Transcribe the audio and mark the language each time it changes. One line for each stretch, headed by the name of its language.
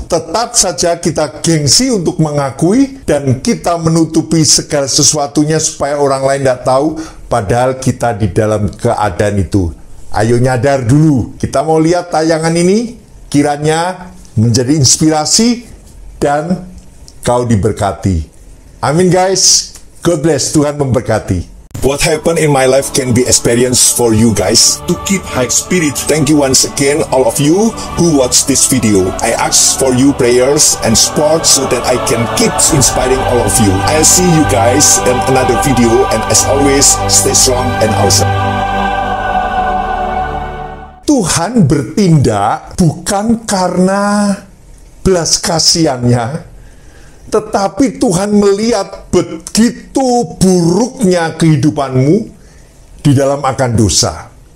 Indonesian: Tetap saja kita gengsi untuk mengakui dan kita menutupi segala sesuatunya supaya orang lain tidak tahu, padahal kita di dalam keadaan itu. Ayo nyadar dulu. Kita mau lihat tayangan ini. Kiranya menjadi inspirasi dan kau diberkati. Amin guys.
English: God bless.
Indonesian: Tuhan memberkati.
English: What happened in my life can be experienced for you guys. To keep high spirit, thank you once again all of you who watch this video. I ask for you prayers and support so that I can keep inspiring all of you. I'll see you guys in another video, and as always, stay strong and awesome.
Indonesian: Tuhan bertindak bukan karena belas kasihannya, tetapi Tuhan melihat begitu buruknya kehidupanmu di dalam akan dosa.